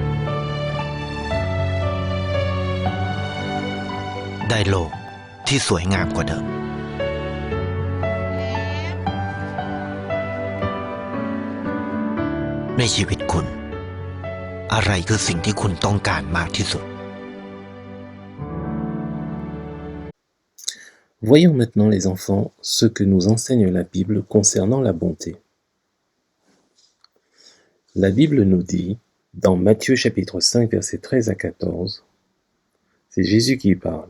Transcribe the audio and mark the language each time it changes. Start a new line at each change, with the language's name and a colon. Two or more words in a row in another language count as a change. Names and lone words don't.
Thai: ได้โลกที่สวยงามกว่าเดิมในชีวิตคุณอะไรคือสิ่งที่คุณต้องการมากที่สุด
French: Voyons maintenant les enfants ce que nous enseigne la Bible concernant la bonté. La Bible nous dit, dans Matthieu chapitre 5, versets 13 à 14, c'est Jésus qui parle.